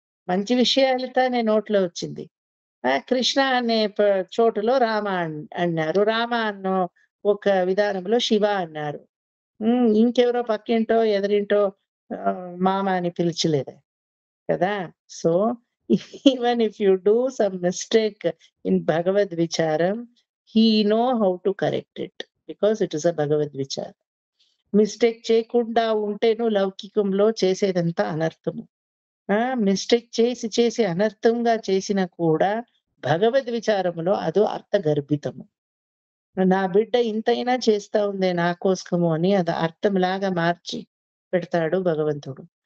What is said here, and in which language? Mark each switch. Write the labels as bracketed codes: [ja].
[te] మంచి విషయాలు తానే నోట్లో వచ్చింది. కృష్ణ అనే చోటులో రామ అన్నారు, రామ అన్నో ఒక విధానంలో శివ అన్నారు. ఇంకెవరో పక్కింటో ఎదురింటో మామ అని పిలిచలేదే కదా. [en] So even if you do some mistake in భగవద్ విచారం, he know how to correct it because it is a భగవద్ విచార. [te] మిస్టేక్ చేయకుండా ఉంటేను లౌకికంలో చేసేదంతా అనర్థము. మిస్టేక్ చేసి అనర్థంగా చేసినా కూడా భగవద్ విచారములో అదో అర్థ గర్భితము. నా బిడ్డ ఇంతైనా చేస్తా ఉందే నా కోసము అని అది అర్థంలాగా మార్చి పెడతాడు భగవంతుడు.